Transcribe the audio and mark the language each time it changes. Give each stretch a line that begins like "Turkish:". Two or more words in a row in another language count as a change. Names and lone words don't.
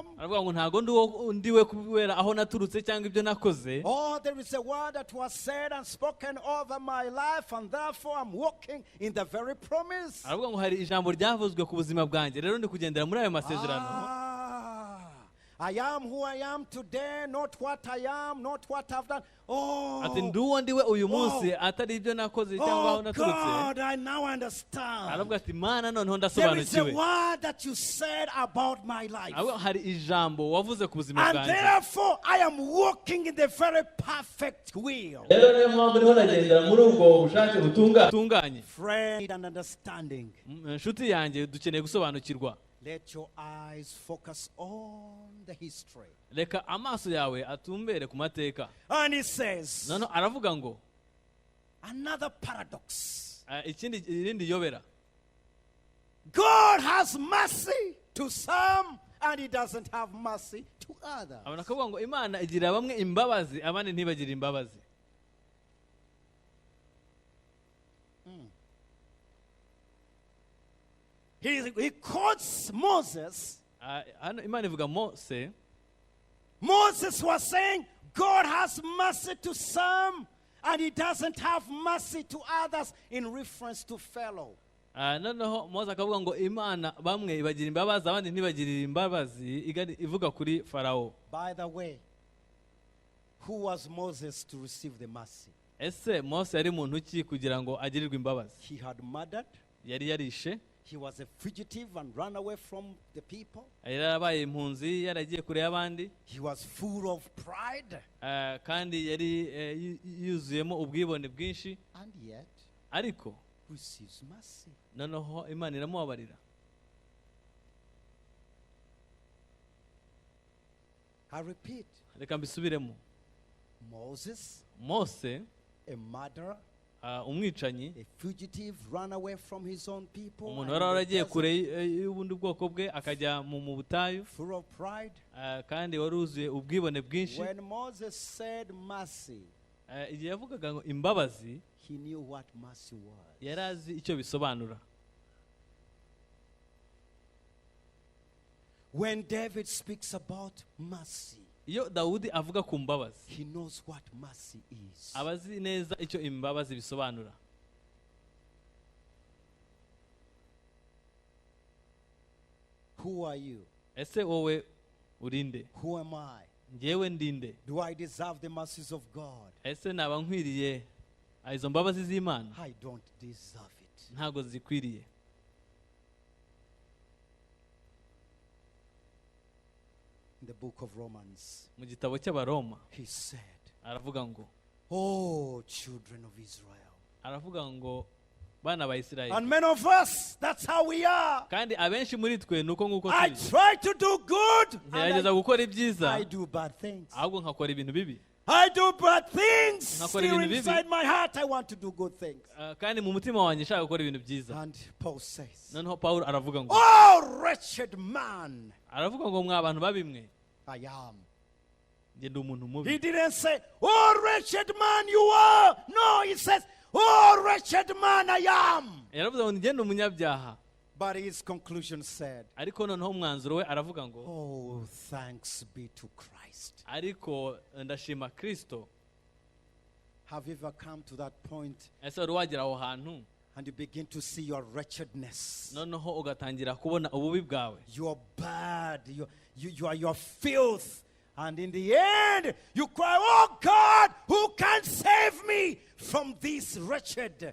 Kinyarwanda: Aravuga ngo ntago ndiwe kubera aho naturutse cyangwa ibyo nakoze.
English: Oh, there is a word that was said and spoken over my life, and therefore I'm walking in the very promise.
Kinyarwanda: Aravuga ngo hari ijambo ryavuzwe ku buzima bwanjye, rero ndi kugendera muri ayo masezerano.
English: I am who I am today, not what I am, not what I've done.
Kinyarwanda: Ati Oh, nduwo ndiwe uyu munsi atari ibyo nakoze cyangwa aho oh naturutse.
English: God, I now understand.
Kinyarwanda: Aravuga ati Mana noneho
English: There is a
Kinyarwanda: ndasobanukiwe.
English: word that you said about my life.
Kinyarwanda: Aravuga hari ijambo wavuze ku buzima
English: And
Kinyarwanda: bwanjye.
English: therefore, I am walking in the very perfect will.
Kinyarwanda: Rero niyo mpamvu niho nagendera muri ubwo bushake butunganye.
English: Friend and understanding.
Kinyarwanda: Inshuti yanjye dukeneye gusobanukirwa.
English: Let your eyes focus on the history.
Kinyarwanda: Reka amaso yawe atumbere ku mateka.
English: And he says,
Kinyarwanda: Noneho aravuga ngo
English: another paradox.
Kinyarwanda: irindi yobera.
English: God has mercy to some and He doesn't have mercy to others.
Kinyarwanda: Abona akavuga ngo Imana igira bamwe imbabazi abandi ntibagire imbabazi.
English: He quotes Moses.
Kinyarwanda: Hano Imana ivuga Mose.
English: Moses was saying, God has mercy to some and He doesn't have mercy to others, in reference to Pharaoh.
Kinyarwanda: Noneho Mose akavuga ngo Imana bamwe ibagira imbabazi abandi ntibagirire imbabazi, ivuga kuri Farao.
English: By the way, who was Moses to receive the mercy?
Kinyarwanda: Ese Mose yari muntu ki kugira ngo agirirwe imbabazi?
English: He had murdered.
Kinyarwanda: Yari yarishe.
English: He was a fugitive and ran away from the people.
Kinyarwanda: Yari yarabaye impunzi, yaragiye kure y'abandi.
English: He was full of pride.
Kinyarwanda: Kandi yari yuzuyemo ubwibone bwinshi.
English: And yet,
Kinyarwanda: ariko
English: receives mercy.
Kinyarwanda: noneho Imana iramubabarira.
English: I repeat,
Kinyarwanda: Reka mbisubiremo.
English: Moses,
Kinyarwanda: Mose,
English: a murderer,
Kinyarwanda: umwicanyi,
English: a fugitive, ran away from his own people,
Kinyarwanda: umuntu wari waragiye kure y'ubundi bwoko bwe akajya mu butayu,
English: full of pride.
Kinyarwanda: kandi wari wuzuye ubwibone bwinshi.
English: When Moses said mercy,
Kinyarwanda: igihe yavugaga ngo imbabazi,
English: he knew what mercy was.
Kinyarwanda: yari azi icyo bisobanura.
English: When David speaks about mercy,
Kinyarwanda: Iyo Dawudi avuga ku mbabazi,
English: he knows what mercy is.
Kinyarwanda: aba azi neza icyo imbabazi bisobanura.
English: Who are you?
Kinyarwanda: Ese wowe urinde?
English: Who am I?
Kinyarwanda: Njyewe ndinde?
English: Do I deserve the mercies of God?
Kinyarwanda: Ese naba nkwiriye izo mbabazi z'Imana
English: I don't deserve it.
Kinyarwanda: ntago zikwiriye.
English: In the book of Romans,
Kinyarwanda: Mu gitabo cy'Abaroma
English: he said,
Kinyarwanda: aravuga ngo
English: oh, children of Israel.
Kinyarwanda: aravuga ngo bana ba Isirayeli.
English: And many of us, that's how we are.
Kinyarwanda: Kandi abenshi muri twe nuko nguko
English: I
Kinyarwanda: turi.
English: try to do good,
Kinyarwanda: Ngerageza
English: and
Kinyarwanda: gukora ibyiza
English: I do bad things.
Kinyarwanda: ahubwo nkakora ibintu bibi.
English: I do bad things.
Kinyarwanda: Nakora
English: Still
Kinyarwanda: ibintu bibi.
English: inside my heart, I want to do good things.
Kinyarwanda: Kandi mu mutima wanjye nshaka gukora ibintu byiza.
English: And Paul says,
Kinyarwanda: Noneho Pawulo aravuga ngo
English: oh, wretched man
Kinyarwanda: aravuga ngo mwa bantu babimwe
English: I am.
Kinyarwanda: njye ndi umuntu
English: He
Kinyarwanda: mubi.
English: didn't say, oh, wretched man you are. No, he says, oh, wretched man I am.
Kinyarwanda: Yaravuze ngo njye ndi umunyabyaha.
English: But his conclusion said,
Kinyarwanda: Ariko noneho umwanzuro we aravuga ngo
English: oh, thanks be to Christ.
Kinyarwanda: ariko ndashima Kristo.
English: Have you ever come to that point
Kinyarwanda: Ese wari wagera aho hantu
English: and you begin to see your wretchedness?
Kinyarwanda: noneho ugatangira kubona ububi bwawe,
English: You're bad. You are your filth. And in the end, you cry, oh God, who can save me from this wretched?